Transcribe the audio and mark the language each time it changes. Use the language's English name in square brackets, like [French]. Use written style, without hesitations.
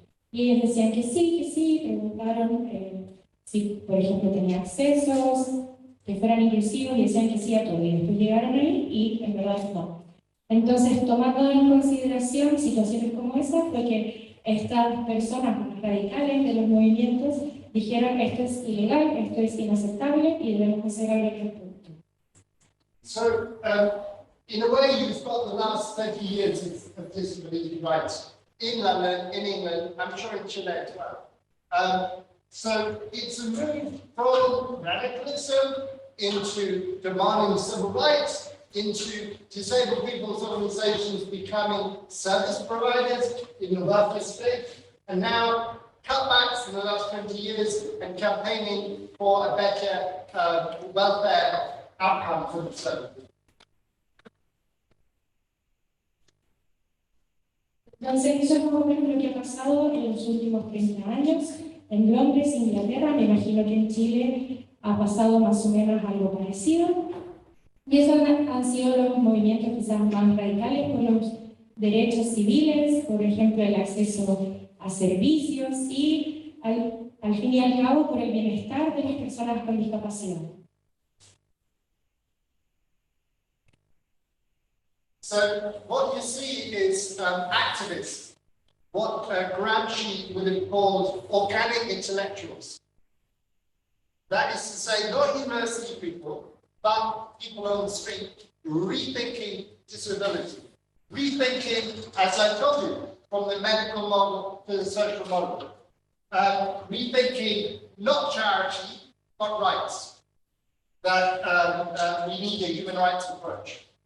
[Spanish] Y ellos decían que sí, preguntaron si, por ejemplo, tenía accesos, que fueran inclusivos, y decían que sí a todo. Y después llegaron ahí y en verdad no. Entonces, tomando en consideración situaciones como esa, fue que estas personas más radicales de los movimientos dijeron esto es ilegal, esto es inaceptable y debemos hacer algo al respecto. [English] So, in a way, you've got the last 30 years of disability rights in London, in England, I'm sure in Chile as well. So it's a move from radicalism into demanding civil rights into disabled people's organizations becoming service providers in the welfare state, and now cutbacks in the last 20 years and campaigning for a better welfare outcome for the disabled people. [Spanish] Entonces, eso es más o menos lo que ha pasado en los últimos 30 años. En Londres, Inglaterra, me imagino que en Chile ha pasado más o menos algo parecido. Y esos han sido los movimientos quizás más radicales por los derechos civiles, por ejemplo, el acceso a servicios y, al fin y al cabo, por el bienestar de las personas con discapacidad. [English] So what you see is activists, what Gramsci would have called organic intellectuals. That is to say, not university people, but people on the street rethinking disability, rethinking, as I told you, from the medical model to the social model, rethinking not charity, but rights, that we need a human rights approach.